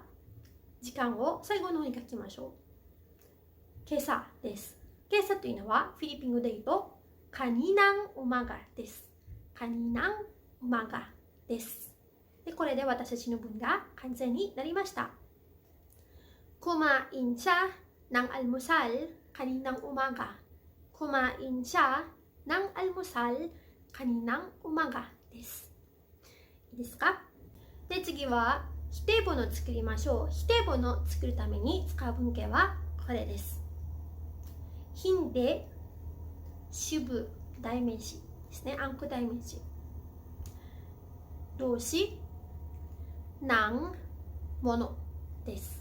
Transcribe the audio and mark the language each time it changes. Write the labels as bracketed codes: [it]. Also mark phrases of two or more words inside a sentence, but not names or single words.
[ja] 時間を最後の方に書きましょう。今朝です。今朝というのはフィリピン語で言うと [tl] kaninang umaga [ja] です。 [tl] kaninang umaga [ja] です。で、これで私たちの文が完成になりました。 [tl] Kumain siya ng almusal kaninang umaga. Kumain siya ng almusal kaninang umaga です。 [ja] いいですか？で、次は否定文を作りましょう。否定文を作るために使う文型はこれです。hindi、主語、代名詞ですね。暗句代名詞。動詞、ng、ものです。